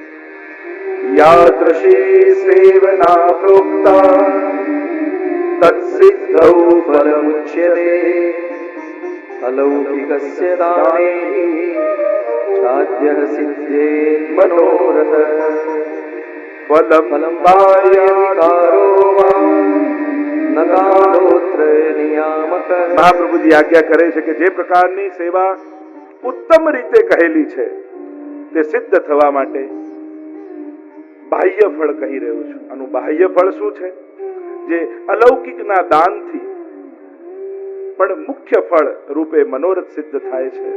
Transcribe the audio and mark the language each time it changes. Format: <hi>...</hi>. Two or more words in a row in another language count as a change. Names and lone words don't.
<sa>यादृशी सेवना प्रोक्ता तत्सिद्धौ फलमुच्यते अलौकिकस्य दाने साध्यः सिद्धे मनोरथ फलम कार्यकारो वा न कालोत्र नियामक</sa> <gu>મહાપ્રભુજી આજ્ઞા કરે છે કે જે પ્રકારની સેવા ઉત્તમ રીતે કહેલી છે તે સિદ્ધ થવા માટે બાહ્ય ફળ કહી રહ્યો છું. આનું બાહ્ય ફળ શું છે? જે અલૌકિકના દાનથી પણ મુખ્ય ફળ રૂપે મનોરથ સિદ્ધ થાય છે.</gu>